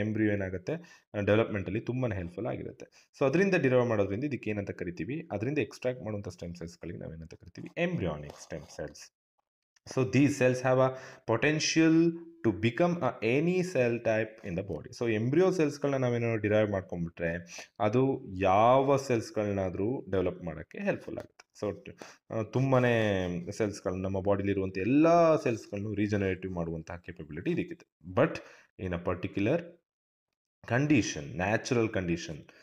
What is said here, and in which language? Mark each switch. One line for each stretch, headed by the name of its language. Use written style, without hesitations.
Kannada: Embryo ಏನಾಗುತ್ತೆ, ಡೆವಲಪ್ಮೆಂಟಲ್ಲಿ ತುಂಬಾ helpful ಆಗಿರುತ್ತೆ. ಸೊ ಅದರಿಂದ ಡಿರೈವ್ ಮಾಡೋದ್ರಿಂದ ಇದಕ್ಕೆ ಏನಂತ ಕರಿತೀವಿ, ಅದರಿಂದ ಎಕ್ಸ್ಟ್ರಾಕ್ಟ್ ಮಾಡುವಂಥ ಸ್ಟೆಮ್ ಸೆಲ್ಸ್ಗಳಿಗೆ ನಾವೇನಂತ ಕರಿತೀವಿ, embryonic stem cells.
English: So these cells have a potential to become any cell type in the body.
Kannada: So embryo ಸೆಲ್ಸ್ಗಳನ್ನ ನಾವೇನಾದ್ರು ಡಿರೈವ್ ಮಾಡ್ಕೊಂಡ್ಬಿಟ್ರೆ ಅದು ಯಾವ ಸೆಲ್ಸ್ಗಳನ್ನಾದರೂ ಡೆವಲಪ್ ಮಾಡೋಕ್ಕೆ ಹೆಲ್ಪ್ಫುಲ್ ಆಗುತ್ತೆ. ಸೊ ತುಂಬಾ ಸೆಲ್ಸ್ಗಳನ್ನ, ನಮ್ಮ ಬಾಡಿಲಿರುವಂಥ ಎಲ್ಲ ಸೆಲ್ಸ್ಗಳನ್ನು ರೀಜನರೇಟಿವ್ ಮಾಡುವಂತಹ capability ಇದಕ್ಕಿದೆ.
English: But in a particular condition, natural condition.